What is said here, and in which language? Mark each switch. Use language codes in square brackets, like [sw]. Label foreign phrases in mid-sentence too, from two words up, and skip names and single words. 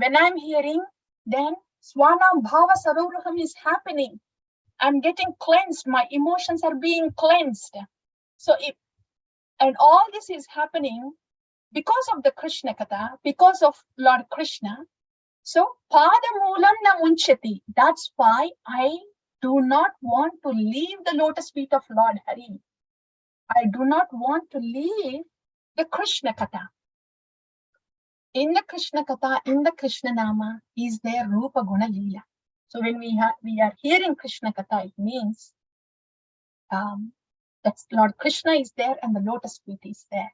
[en] When I'm hearing, then [sa] Swanam Bhava Saroruham [en] is happening. I'm getting cleansed. My emotions are being cleansed. So and all this is happening because of the Krishna Katha, because of Lord Krishna. [sa] So Padamulam na munchati. [en] That's why I do not want to leave the lotus feet of Lord Hari. I do not want to leave the Krishna Katha. In the Krishna Katha, in the Krishna Nama, is there [sa] Rupa Guna Leela. [en] So when we are hearing Krishna Katha, it means that Lord Krishna is there and the lotus feet is there.